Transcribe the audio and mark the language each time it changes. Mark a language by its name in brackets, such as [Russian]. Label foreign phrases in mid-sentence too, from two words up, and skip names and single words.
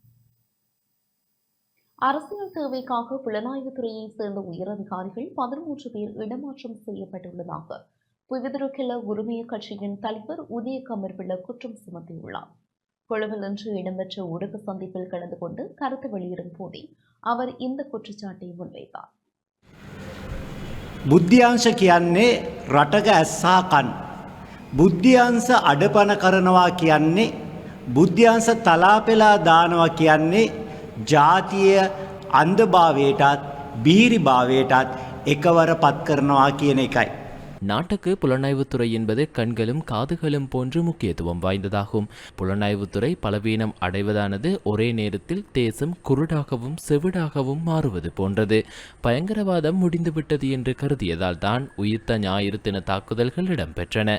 [Tamil] அரசியல் தேவைக்காக புலனாய்வு துறையை சேர்ந்த உயரதிகாரிகள் 13 பேர் இடமாற்றம் செய்யப்பட்டுள்ளதாக விடுதலை உரிமை கட்சியின் தலைவர் உதயகுமார் பிள்ளை குற்றம் சுமத்தியுள்ளார். கொழும்பில் இன்று இடம்பெற்ற ஊடக சந்திப்பில் கலந்து கொண்டு கருத்து வெளியிடும் போதே அவர் இந்த குற்றச்சாட்டை முன்வைத்தார். [Sinhala] බුද්ධ්‍යංශ කියන්නේ රටක ඇස්සා කන්. බුද්ධ්‍යංශ අඩපන කරනවා කියන්නේ බුද්ධ්‍යංශ තලාපෙලා දානවා කියන්නේ ජාතිය අන්ධභාවයටත් බීරිභාවයටත් එකවර පත් කරනවා කියන එකයි. [Tamil] நாட்டுக்கு புலனாய்வுத்துறை என்பது கண்களும் காதுகளும் போன்று முக்கியத்துவம் வாய்ந்ததாகும். புலனாய்வுத்துறை பலவீனம் அடைவதானது ஒரே நேரத்தில் தேசம் குருடாகவும் செவிடாகவும் மாறுவது போன்றது. பயங்கரவாதம் முடிந்துவிட்டது என்று கருதியதால் தான் உயிர்த்த ஞாயிறு தின தாக்குதல்கள் இடம்பெற்றன.